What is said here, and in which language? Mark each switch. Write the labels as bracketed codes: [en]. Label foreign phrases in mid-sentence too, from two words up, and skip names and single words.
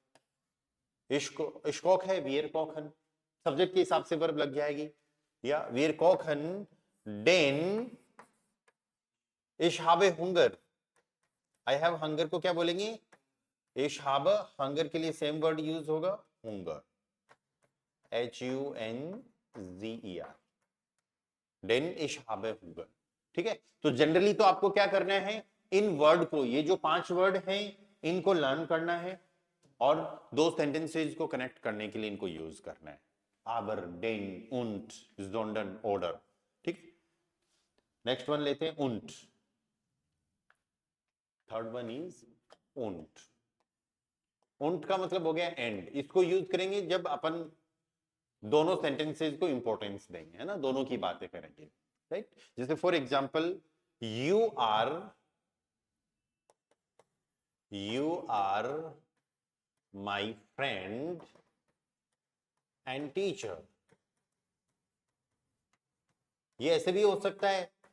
[hi] इश्कोक है [de] wir kochen, [hi] सब्जेक्ट के हिसाब से वर्ब लग जाएगी, या [de] wir kochen denn ich habe Hunger, [en] I have hunger [hi] को क्या बोलेंगे, [de] ich habe, [hi] हंगर के लिए [en] same word [hi] यूज होगा हुंगर, [de] HUNGER, denn ich habe Hunger. [hi] ठीक है, तो जनरली तो आपको क्या करना है, इन वर्ड को, ये जो 5 वर्ड हैं इनको लर्न करना है और दो सेंटेंसेस को कनेक्ट करने के लिए इनको यूज करना है, [de] aber, den, und, sondern, oder। [hi] ठीक, [en] next one [hi] लेते हैं und, [en] third one is und। [hi] und का मतलब हो गया एंड, इसको यूज करेंगे जब अपन दोनों सेंटेंसेस को इंपॉर्टेंस देंगे, है ना, दोनों की बातें करेंगे, राइट। [en] जैसे for example you are my friend and teacher, [hi] ये ऐसे भी हो सकता है,